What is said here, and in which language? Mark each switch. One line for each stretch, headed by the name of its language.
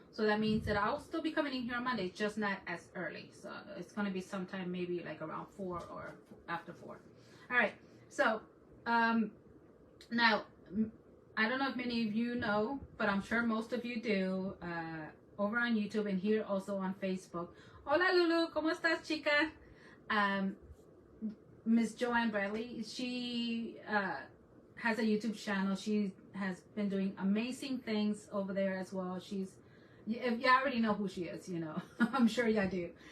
English: So that means that I'll still be coming in here on Monday, just not as early. So it's going to be sometime maybe like around 4 or after 4. All right. So now, I don't know if many of you know, but I'm sure most of you do, over on YouTube and here also on Facebook.
Spanish: Hola Lulu, ¿cómo estás, chica?
English: Miss Joanne Bradley, she has a YouTube channel. She has been doing amazing things over there as well. She's, if you already know who she is, you know, I'm sure y'all do.